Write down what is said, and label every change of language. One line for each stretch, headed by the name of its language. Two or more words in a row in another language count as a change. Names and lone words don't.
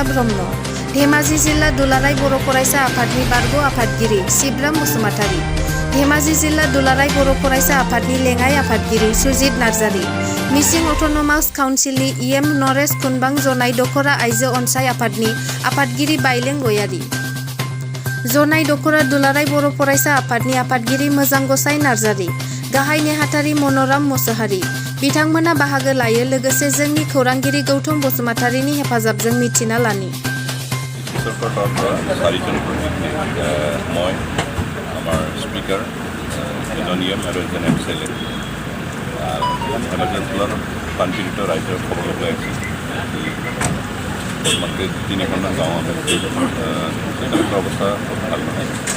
Bodo: ब्रह्म, धेमाजि जिल्ला दुलाराय बर' फरायसा आफादनि बारग' आफादगिरि शिबराम बसुमतारी, धेमाजि जिल्ला दुलाराय बर' फरायसा आफादनि लेङाइ आफादगिरि सुजित नार्जारी, मिसिं अट'नमास काउन्सिलनि इएम नरेश खुनबां, जनाय दख'रा आइजो अनसाय आफादनि आफादगिरि बायलें गयारी, जनाय दख'रा दुलाराय बर' फरायसा आफादनि आफादगिरि मोजां गसाइ नार्जारी, गाहाय नेहाथारि मन'राम मोसाहारी बिथांमोना बाहागो लायो। लोगोसे जोंनि खौरांगिरि गौतम बसुमतारीनि हेफाजाबजों मिथिना लानि।
Assamese: মই আমাৰ স্পিকাৰ এজন ইএম আৰু এজন এমচিএলএ ধেমাজি অঞ্চলৰ বানপীড়িত ৰাইজৰ খবৰ ল'বলৈ আহিছে। বৰ্তমানকৈ 3-4খন গাঁও আছে, তেওঁলোকৰ অৱস্থা ভাল নহয়।